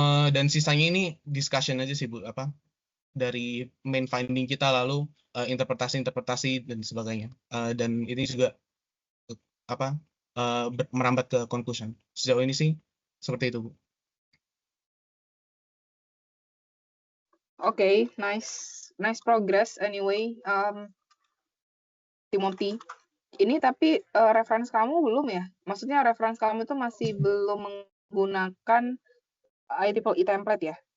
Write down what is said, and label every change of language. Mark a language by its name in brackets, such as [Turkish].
[Indonesian] Dan sisanya ini discussion aja sih Bu, dari main finding kita, lalu interpretasi-interpretasi dan sebagainya. Dan ini juga merambat ke conclusion. Sejauh ini sih seperti itu Bu. [English] Oke, nice progress anyway, Timothy. [Indonesian] Ini tapi reference kamu belum ya? Maksudnya reference kamu itu masih belum menggunakan IEEE template ya?